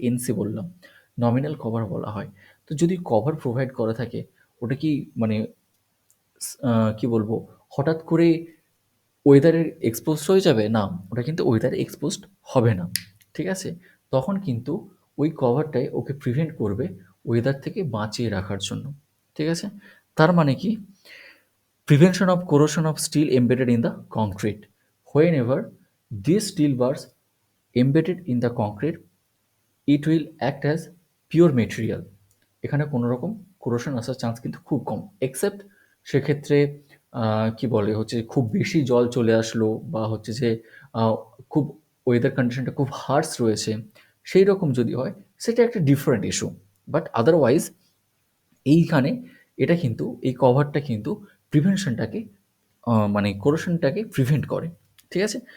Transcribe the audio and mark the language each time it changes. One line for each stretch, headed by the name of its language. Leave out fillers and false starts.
Bangla: NC বললাম, nominal cover বলা হয়। তো যদি কভার প্রোভাইড করা থাকে, ওটা কি মানে কি বলবো, হঠাৎ করে ওয়েদারের এক্সপোজড হয়ে যাবে? না, ওটা কিন্তু ওয়েদারে এক্সপোজড হবে না। ঠিক আছে? তখন কিন্তু ওই কভারটাই ওকে প্রিভেন্ট করবে ওয়েদার থেকে বাঁচিয়ে রাখার জন্য। ঠিক আছে?
English: তার মানে কি, prevention of corrosion of steel embedded in the concrete. Whenever these steel bars embedded in the concrete, it will act as pure material.
Bangla: এখানে কোনো রকম corrosion আসার চান্স কিন্তু খুব কম, এক্সেপ্ট সেক্ষেত্রে কি বলে হচ্ছে খুব বেশি জল চলে আসলো বা হচ্ছে যে আহ, খুব ওয়েদার কন্ডিশনটা খুব হার্শ রয়েছে, সেই রকম যদি হয় সেটা একটা ডিফারেন্ট ইস্যু। বাট আদারওয়াইজ এইখানে এটা কিন্তু এই কভারটা কিন্তু প্রিভেনশনটাকে মানে কোরেশনটাকে প্রিভেন্ট করে। ঠিক আছে?